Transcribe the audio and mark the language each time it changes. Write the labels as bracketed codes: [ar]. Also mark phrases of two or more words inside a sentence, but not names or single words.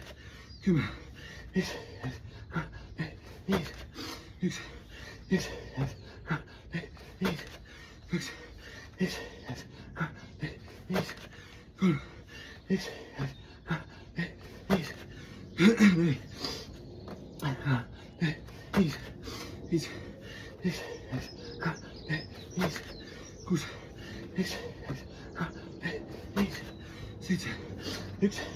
[fi] 10, yksi, kaksi, kolme, viisi. 1, yksi, kaksi, kolme, viisi. 2, yksi, kaksi, kolme, viisi. 3, yksi, kaksi, kolme, viisi. 4, 5, [pl] idź, idź, idź, idź, kurz, idź, idź, idź, idź,